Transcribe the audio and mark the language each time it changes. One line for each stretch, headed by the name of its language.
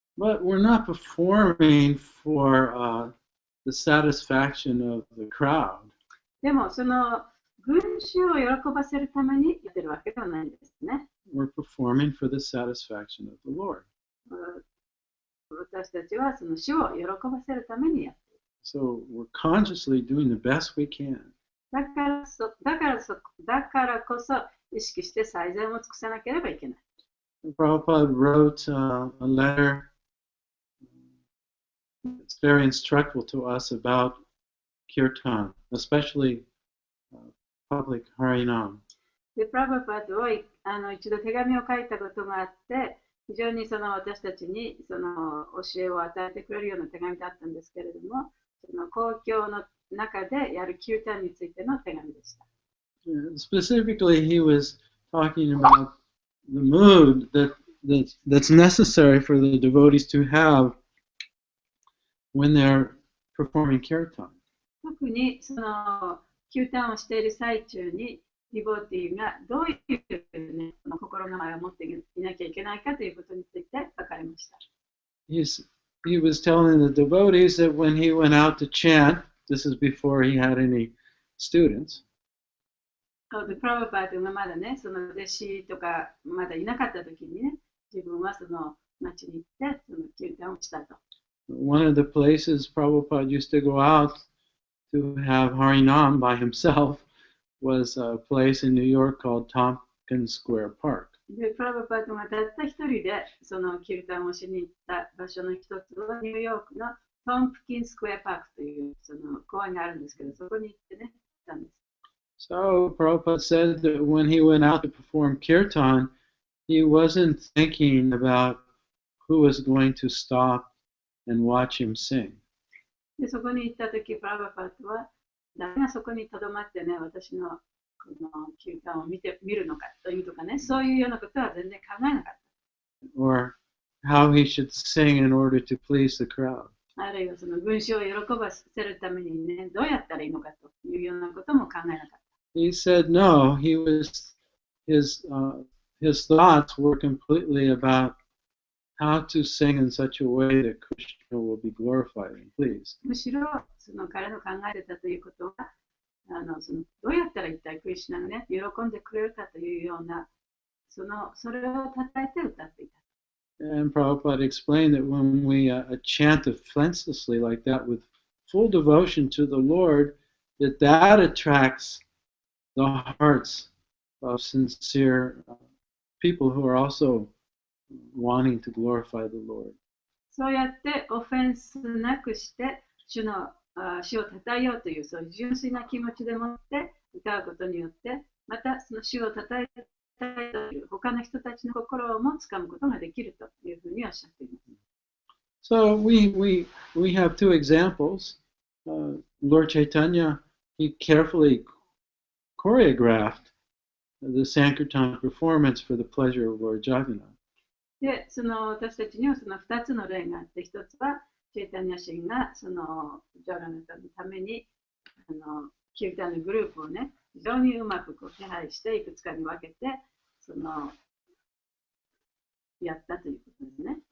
English: But we're not performing for the satisfaction of the crowd.
Japanese: でも、その群衆を喜ばせるためにやってるわけではないんですね。
English: We're performing for the satisfaction of the Lord.
Japanese: 私たちはその主を喜ばせるためにやっている。
English: So we're consciously doing the best we can.
Japanese: だからこそ意識して最善を尽くさなければいけない。
English: Prabhupada wrote a letter. It's very instructive to us about kirtan, especially public harinam.
Japanese: で、プラバパートは一度手紙を書いたことがあって、非常にその私たちにその教えを与えてくれるような手紙だったんですけれども、その公共の中でやるキュータンについての手紙でした。
English: Specifically, he was talking about the mood that's necessary for the devotees to have when they're performing kirtan.
Japanese: 特にそのキュータンをしている最中に、ディボーティーがどういう、ね、心構えを持っていなきゃいけないかということについて書かれました。
English: He was telling the devotees that when he went out to chant, this is before he had any students.
Japanese: でプラバパートがまだね、その弟子とかまだいなかった時にね、自分はその町に行って、そのキュータンをしたと。
English: One of the places Prabhupada used to go out to have Harinam by himself was a place in New York called Tompkins Square Park.
Japanese: で、プラバパートがたった一人でそのキルタンをしに行った場所の一つはニューヨークのトンプキンスクエアパークというその公園があるんですけど、そこに行ってね、行ったんです。
English: So Prabhupada said that when he went out to perform kirtan, he wasn't thinking about who was going to stop and watch him sing.
Japanese: で、そこに行った時、プラバパートは誰がそこに留まってね、私のこのキュータンを見るのかというとかね、そういうようなことは全然考えなかった。
English: Or how he should sing in order to please the crowd.
Japanese: あるいはその群衆を喜ばせるためにね、どうやったらいいのかというようなことも考えなかった。
English: He said no, his thoughts were completely about how to sing in such a way that Krishna will be glorified and pleased.
Japanese: むしろその彼の考えてたということは、そのどうやったら一体クリシュナがね、喜んでくれるかというような、それをたたえて歌っていた。
English: And Prabhupada explained that when we chant offensively like that with full devotion to the Lord, that attracts the hearts of sincere people who are also wanting to glorify the Lord.
Japanese: そうやってオフェンスなくして主をたたえようというそういう純粋な気持ちでもって歌うことによって、またその主をたたえたいという他の人たちの心をもつかむことができるというふうにおっしゃっています。
English: So we have two examples. Lord Chaitanya, he carefully choreographed the Sankirtan performance for the pleasure of Lord Jagannath.
Japanese: で、その私たちにはその2つの例があって、1つはチェイタニア神がそのジャガナタのためにキルタンのグループをね、非常にうまくこう手配して、いくつかに分けて、やったということですね。